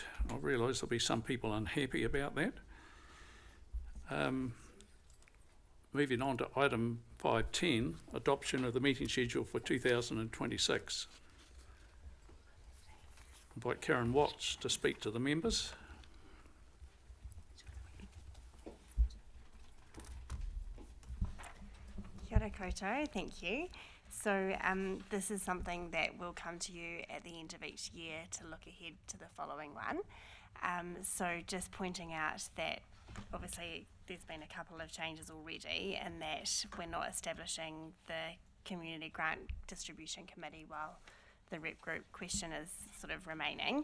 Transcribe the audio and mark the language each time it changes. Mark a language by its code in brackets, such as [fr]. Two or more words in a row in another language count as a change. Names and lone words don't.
[en] I realise there'll be some people unhappy about that. Moving on to item 5.10, adoption of the meeting schedule for 2026. Invite Karen Watts to speak to the members. [mi] Kia ora koutou, [en] thank you. So this is something that will come to you at the end of each year to look ahead to the following one. So just pointing out that obviously there's been a couple of changes already, and that we're not establishing the Community Grant Distribution Committee while the rep group question is sort of remaining.